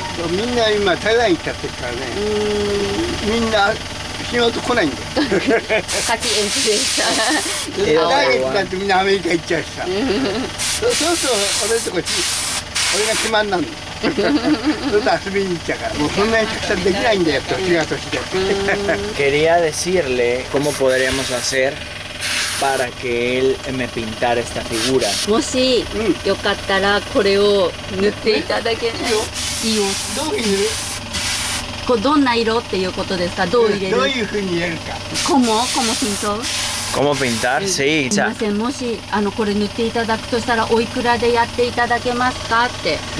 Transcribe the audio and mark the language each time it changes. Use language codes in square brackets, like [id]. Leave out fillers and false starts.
[ja] みんな今台湾行っちゃってるからね。みんな仕事来ないんだよ。 [es] Casi empresa [ja] 来月だってみんなアメリカ行っちゃうしさ。そうそう俺のとこ俺が決まんなんだよ。それと遊びに行っちゃうから。もうそんなにたくさんできないんだよ。年が年で。 [es] Quería decirle cómo podríamos hacer para que él me pintara esta figura. [ja] もしよかったらこれを塗っていただけないいいよどういうふうにこれどんな色っていうことですかどう入れるどういうふうに入れるか。 [es] como pintor ¿Cómo pintar? Sí. [ja] すいませんもしこれ塗っていただくとしたらおいくらでやっていただけますかって